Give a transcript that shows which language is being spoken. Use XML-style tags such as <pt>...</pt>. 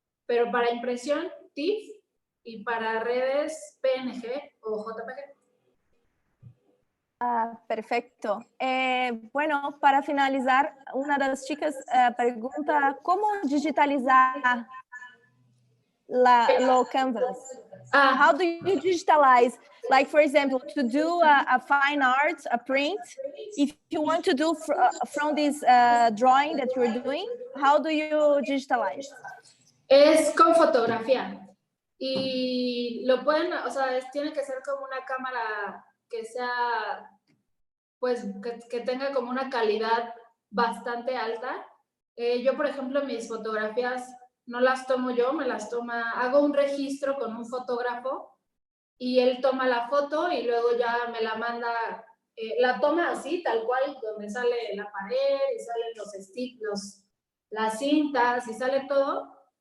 <es>Pero para impresión, TIFF, y para redes, PNG o JPG. Perfecto. Bueno, para finalizar, una de las chicas pregunta cómo digitalizar lo canvas.</es> <en>How do you digitalize? Like, for example, to do a fine art, a print, if you want to do from this drawing that you're doing, how do you digitalize?</en> <es>Es con fotografía. Y lo pueden, o sea, tiene que ser como una cámara que sea, pues, que tenga como una calidad bastante alta. Yo, por ejemplo, mis fotografías no las tomo yo, me las toma, hago un registro con un fotógrafo y él toma la foto y luego ya me la manda, la toma así, tal cual, donde sale la pared y salen los sticks, las cintas y sale todo.</es>